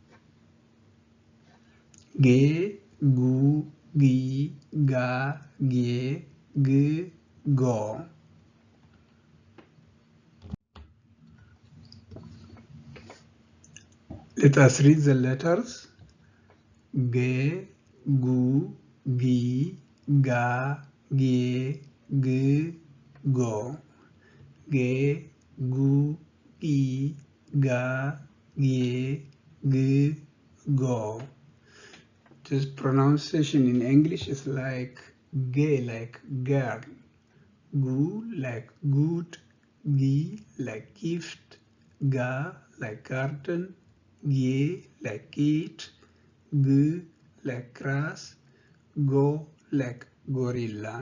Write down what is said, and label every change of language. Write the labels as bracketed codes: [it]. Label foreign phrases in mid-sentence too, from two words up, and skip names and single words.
[en] Ge, Gu, Gi, Ga, Ge, G, Go. Let us read the letters. Ge, Gu, Gi, Ga, Ge, G, Go. Ge, Gu, Gi, Ga, Ge, G, Go. This pronunciation in English is like Ge, like girl, Gu, like good, Gi like gift, ga like garden, ge like gate, g like grass, go like gorilla.